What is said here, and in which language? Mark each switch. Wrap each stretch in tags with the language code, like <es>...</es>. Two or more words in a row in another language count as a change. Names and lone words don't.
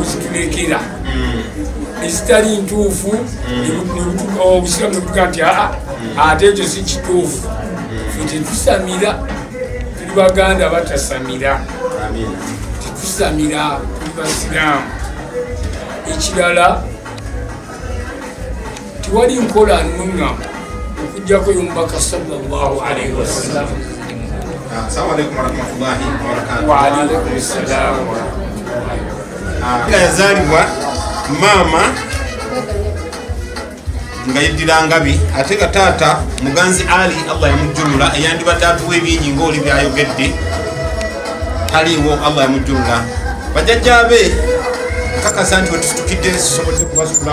<lg>buzitulekera ezitali ntuufu Obusiraamu ne butuga nti ate ekyo si kituufu ffe tetusamira tuli Baganda batasamira tetusamira tuli Basiraamu ekirala tewali nkola nnuŋŋamu okuggyako y'omubaka</lg> <ar>صلى الله عليه وسلم. السلام عليكم ورحمة الله وبركاته. وعليكم السلام.</ar> <lg>Yazaalibwa maama nga yeddira Ngabi ate nga taata Muganzi Ali Allah yamujjulula eyandibadde atuwa ebingi ng'oli byayogedde taliiwo Allah yamujjulula bajjajjaabe kakasa nti wetusitukidde tusobodde kubasukula</lg>